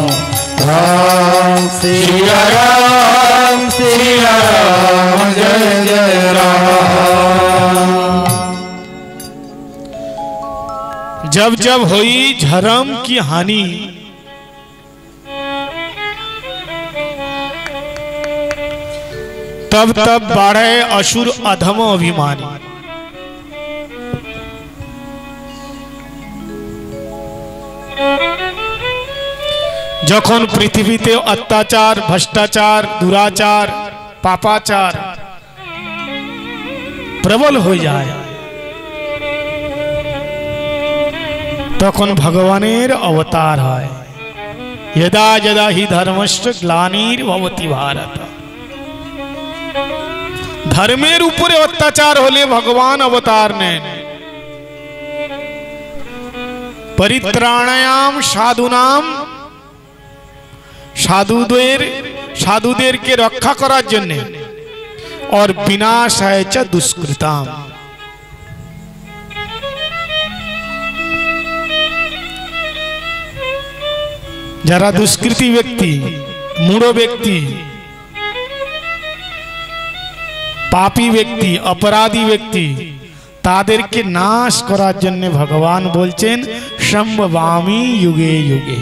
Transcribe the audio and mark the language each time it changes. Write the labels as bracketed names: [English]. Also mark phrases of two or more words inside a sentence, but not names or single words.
[Hindi] राम सिया राम जय जय राम। जब जब हुई धर्म की हानि, तब तब बाढ़े असुर अधम अभिमानी। [Bangla] যখন পৃথিবীতে অত্যাচার, ভ্রষ্টাচার, দুরাচার, পাপাচার প্রবল হয়ে যায়, তখন ভগবানের অবতার হয়। [Sanskrit] यदा यदा हि धर्मस्य ग्लानिर्भवति भारत। [Bangla] धर्मेर উপরে অত্যাচার হলে ভগবান অবতার নেন। [Sanskrit] परित्राणायाम साधुनाम, [Bangla] साधुदेरকে রক্ষা করার জন্য, [Sanskrit] और विनाशाय च दुष्कृताम। [Bangla] যারা দুষ্কৃতি ব্যক্তি, মূঢ় ব্যক্তি, পাপী ব্যক্তি, অপরাধী ব্যক্তি, তাদেরকে নাশ করার জন্য ভগবান বলছেন [Sanskrit] सम्भवामि युगे युगे।